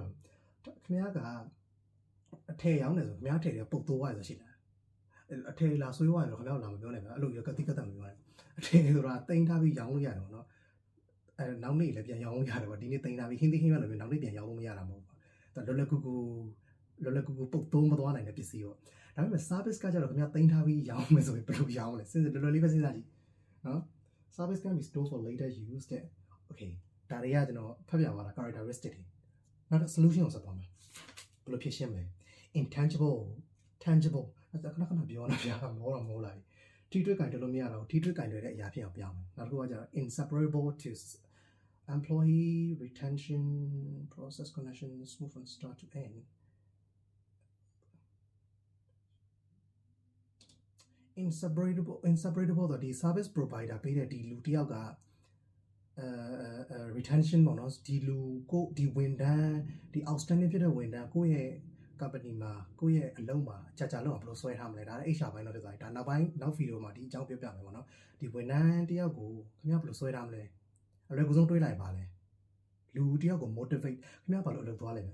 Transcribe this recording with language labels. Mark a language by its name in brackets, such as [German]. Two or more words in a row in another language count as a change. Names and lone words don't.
[Burmese] ခင်ဗျားကအထည်ရောင်းနေဆိုခင်ဗျားထည်တွေပုတ်တိုးသွားရဆိုရှိလားအထည်လာဆွေးသွားရတော့ခင်ဗျားလာမပြောနိုင်ဘူးအဲ့လိုရကတိကတ်မပြောနိုင်အထည်ဆိုတာတင်ထားပြီးရောင်းလို့ရတယ်ပေါ့နော်အဲနောက် နေ့လည်းပြန်ရောင်းလို့ရတယ်ပေါ့ဒီနေ့တင်ထားပြီးဟင်းသေးဟင်းရလို့နောက်နေ့ပြန်ရောင်းလို့မရတာမဟုတ်ဘူးလွယ်လွယ်ကူကူပုတ်တိုးမသွားနိုင်တဲ့ပစ္စည်းပေါ့ ဒါပေမဲ့ service ကကြတော့ခင်ဗျားတင်ထားပြီးရောင်းမယ်ဆိုရင်ဘယ်လိုရောင်းလဲစဉ်းစားလွယ်လွယ်လေးပဲစဉ်းစားကြည့်နော် [English] service can be stored for later use [Burmese] တဲ့ okay ဒါတွေကကျွန်တော်ဖတ်ပြသွားတာ characteristic တွေနောက်တော့ solution ကိုဆက်သွားမယ်ဘယ်လိုဖြစ်ရှင်းမလဲ [English] intangible tangible [Burmese] အဲ့ဒါခဏပြောနေတာဗျာမောလာပြီထိတွေ့ကင်တယ်လို့မရတော့ထိတွေ့ကင်တယ်တဲ့အရာဖြစ်အောင်ပြောင်းမယ်နောက်တစ်ခုကကျတော့ [English] inseparable to employee retention process connection smooth from start to end [Burmese] inseparable တော့ဒီ [English] service provider [Burmese] ပေးတဲ့ဒီလူတစ်ယောက်ကretention ပေါ့နော်ဒီလူကိုဒီဝန်ထမ်းဒီ outstanding ဖြစ်တဲ့ဝန်ထမ်းကိုယ့်ရဲ့ company မှာကိုယ့်ရဲ့အလုံးမှာကြာလုံးအောင်ဘယ်လိုဆွဲထားမလဲဒါလည်း HR ဘိုင်းတော့ဖြစ်သွားပြီဒါနောက် ဗီဒီယိုမှာဒီအကြောင်းပြောပြမယ်ပေါ့နော်ဒီဝန်ထမ်းတစ်ယောက်ကိုခင်ဗျားဘယ်လိုဆွဲထားမလဲအလွယ်ကူဆုံးတွေးလိုက်ပါလဲလူတစ်ယောက်ကို motivate ခင်ဗျားဘာလို့အလုပ်သွားလဲ